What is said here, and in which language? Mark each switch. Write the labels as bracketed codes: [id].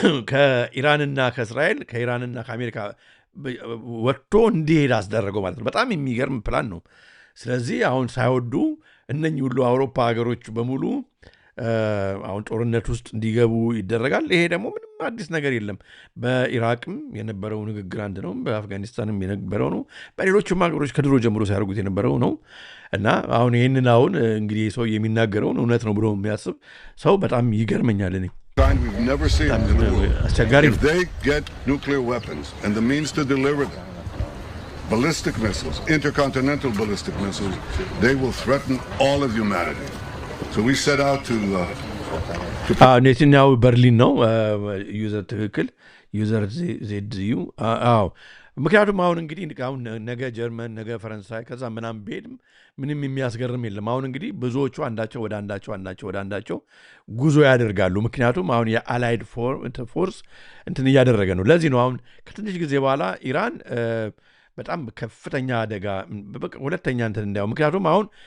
[am] ከኢራንና ከእስራኤል ከኢራንና ከአሜሪካ ወጥቶ እንዲሄድ አስደረገው ማለት ነው። በጣም የሚገርም ፕላን ነው። ስለዚህ አሁን ሳይወዱ እነኚህ ሁሉ አውሮፓ ሀገሮች በሙሉ አሁን ጦርነት ውስጥ እንዲገቡ ይደረጋል። ይሄ ደግሞ ምንም አዲስ ነገር የለም። በኢራቅም የነበረው ንግግር አንድ ነው፣ በአፍጋኒስታንም የነበረው ነው፣ በሌሎችም ሀገሮች ከድሮ ጀምሮ ሲያደርጉት የነበረው ነው እና አሁን ይህንን አሁን እንግዲህ ሰው የሚናገረውን እውነት ነው ብሎ የሚያስብ ሰው በጣም ይገርመኛል። እኔ [en] we've never seen in the world. If they get nuclear weapons and the means to deliver them, ballistic missiles, intercontinental ballistic missiles, they will threaten all of humanity. So we set out to [am] ኔታንያሁ በርሊን ነው ዩዘር ትክክል ዩዘር ዜድዩ ምክንያቱም አሁን እንግዲህ አሁን ነገ ጀርመን ነገ ፈረንሳይ ከዛ ምናምን ብሄድም ምንም የሚያስገርም የለም። አሁን እንግዲህ ብዙዎቹ አንዳቸው ወደ አንዳቸው ጉዞ ያደርጋሉ። ምክንያቱም አሁን የአላይድ ፎርስ እንትን እያደረገ ነው። ለዚህ ነው አሁን ከትንሽ ጊዜ በኋላ ኢራን በጣም ከፍተኛ አደጋ ሁለተኛ እንትን እንዳው ምክንያቱም አሁን